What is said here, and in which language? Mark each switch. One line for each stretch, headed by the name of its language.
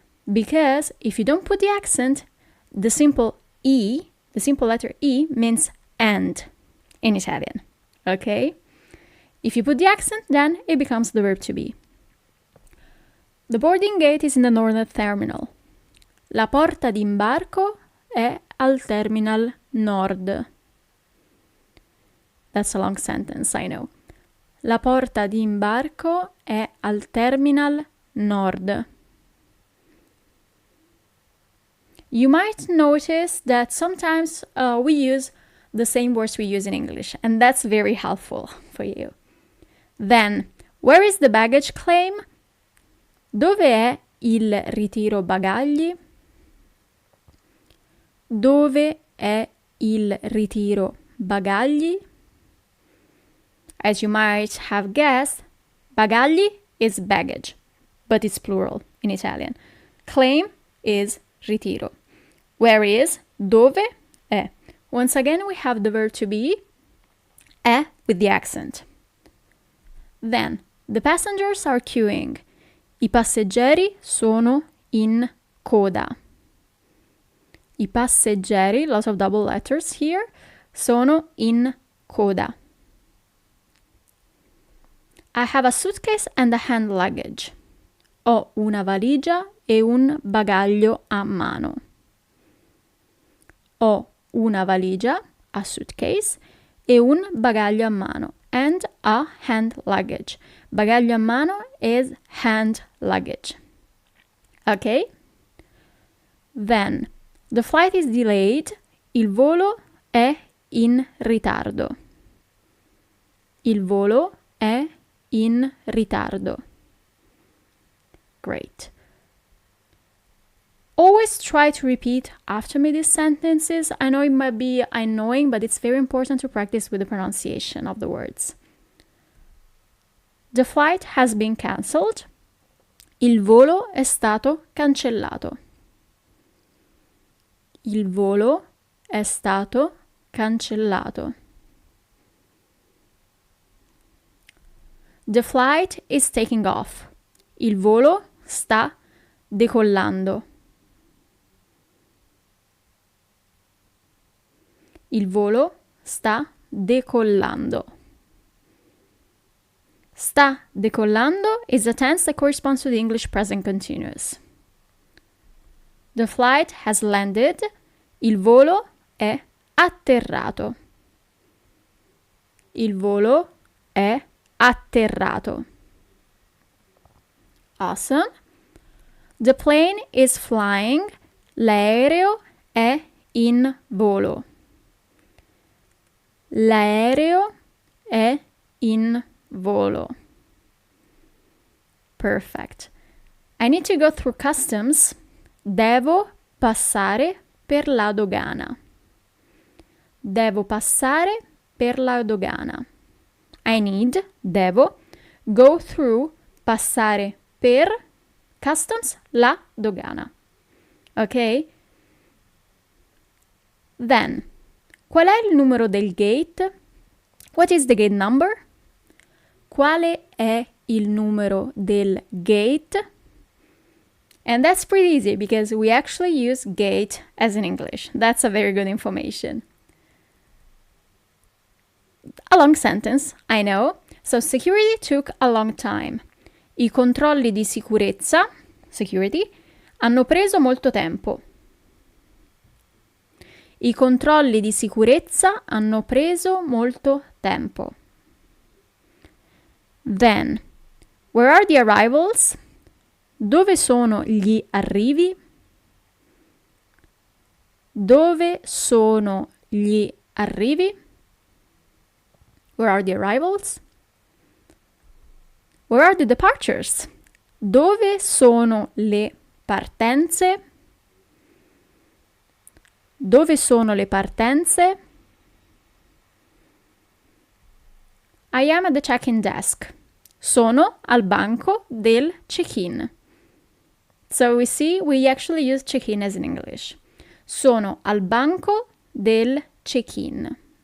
English: Because if you don't put the accent, the simple E, the simple letter E means and in Italian. Okay? If you put the accent, then it becomes the verb to be. The boarding gate is in the northern terminal.
Italian: La porta d'imbarco è al terminal nord.
English: That's a long sentence, I know.
Italian: La porta d'imbarco è al terminal nord.
English: You might notice that sometimes we use the same words we use in English, and that's very helpful for you. Then, where is the baggage claim?
Italian: Dove è il ritiro bagagli? Dove è il ritiro bagagli?
English: As you might have guessed, bagagli is baggage, but it's plural in Italian. Claim is ritiro. Where is,
Italian: dove è.
English: Once again, we have the verb to be, è with the accent. Then, the passengers are queuing.
Italian: I passeggeri sono in coda. I passeggeri,
English: lots of double letters here,
Italian: sono in coda.
English: I have a suitcase and a hand luggage.
Italian: Ho una valigia e un bagaglio a mano. Ho una valigia,
English: a suitcase,
Italian: e un bagaglio a mano,
English: and a hand luggage. Bagaglio a mano is hand luggage. Okay? Then, the flight is delayed.
Italian: Il volo è in ritardo. Il volo è in ritardo. Great.
English: Always try to repeat after me these sentences. I know it might be annoying, but it's very important to practice with the pronunciation of the words. The flight has been cancelled.
Italian: Il volo è stato cancellato. Il volo è stato cancellato.
English: The flight is taking off.
Italian: Il volo sta decollando. Il volo sta decollando.
English: Sta decollando is a tense that corresponds to the English present continuous. The flight has landed.
Italian: Il volo è atterrato. Il volo è atterrato.
English: Awesome. The plane is flying.
Italian: L'aereo è in volo. L'aereo è in volo.
English: Perfect. I need to go through customs.
Italian: Devo passare per la dogana. Devo passare per la dogana.
English: I need,
Italian: devo,
English: go through,
Italian: passare per, customs, la dogana. Ok?
English: Then,
Italian: qual è il numero del gate?
English: What is the gate number?
Italian: Quale è il numero del gate?
English: And that's pretty easy because we actually use gate as in English. That's a very good information. A long sentence, I know. So security took a long time.
Italian: I controlli di sicurezza, security, hanno preso molto tempo. I controlli di sicurezza hanno preso molto tempo.
English: Then, where are the arrivals?
Italian: Dove sono gli arrivi? Dove sono gli arrivi?
English: Where are the arrivals? Where are the departures?
Italian: Dove sono le partenze? Dove sono le partenze?
English: I am at the check-in desk.
Italian: Sono al banco del check-in.
English: So we see we actually use check-in as in English.
Italian: Sono al banco del check-in.